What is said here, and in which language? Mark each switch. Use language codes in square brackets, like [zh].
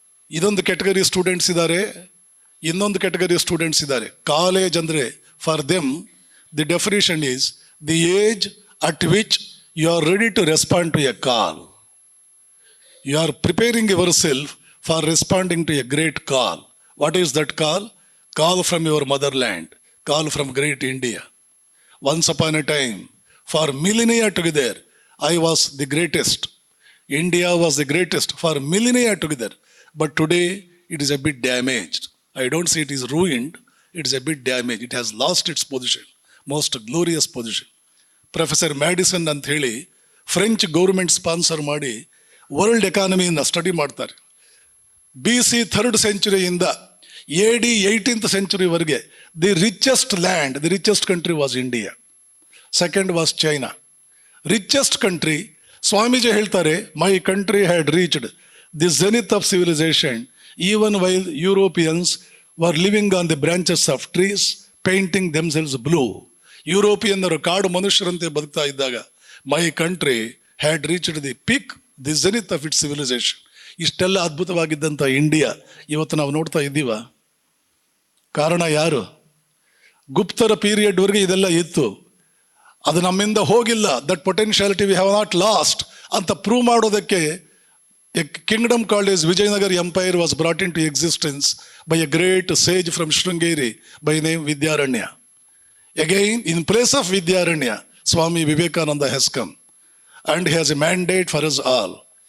[kn] ಇದೊಂದು category students ಇದ್ದಾರೆ. ಇನ್ನೊಂದು ಕೆಟಗರಿ ಸ್ಟೂಡೆಂಟ್ಸ್ ಇದ್ದಾರೆ. [en] College ಅಂದರೆ for them the definition is the age at which you are ready to respond to a call. You are preparing yourself for responding to a great call. What is that call? Call from your motherland, call from great India. Once upon a time, for millennia together, I was the greatest. India was the greatest for millennia together. But today, it is a bit damaged. I don't say it is ruined, it is a bit damaged. It has lost its position, most glorious position. [kn] Professor Madison ಅಂತ ಹೇಳಿ French government sponsor ಮಾಡಿ world ಎಕಾನಮಿಯನ್ನು study ಮಾಡ್ತಾರೆ. [en] BC 3rd centuryಯಿಂದ AD 18th centuryವರೆಗೆ the richest land, the richest country was India. Second was China. Richest country, Swamiji ಹೇಳ್ತಾರೆ, my country had reached the zenith of civilisation even while Europeans were living on the branches of trees painting themselves blue. [kn] ಯುರೋಪಿಯನ್ನರು ಕಾಡು ಮನುಷ್ಯರಂತೆ ಬದುಕ್ತಾ ಇದ್ದಾಗ [en] My country had reached the peak, the zenith of its civilisation. [kn] ಇಷ್ಟೆಲ್ಲ ಅದ್ಭುತವಾಗಿದ್ದಂಥ India ಇವತ್ತು ನಾವು ನೋಡ್ತಾ ಇದ್ದೀವ. ಕಾರಣ ಯಾರು? ಗುಪ್ತರ ಪೀರಿಯಡ್ವರೆಗೆ ಇದೆಲ್ಲ ಇತ್ತು, ಅದು ನಮ್ಮಿಂದ ಹೋಗಿಲ್ಲ. [en] that potentiality we have not lost [kn] ಅಂತ ಪ್ರೂವ್ ಮಾಡೋದಕ್ಕೆ [en] A kingdom called as Vijayanagara empire was brought in to existence by a great sage from Sringeri by name Vidyaranya. Again, in place of Vidyaranya, Swami Vivekananda has come and he has a mandate for us all.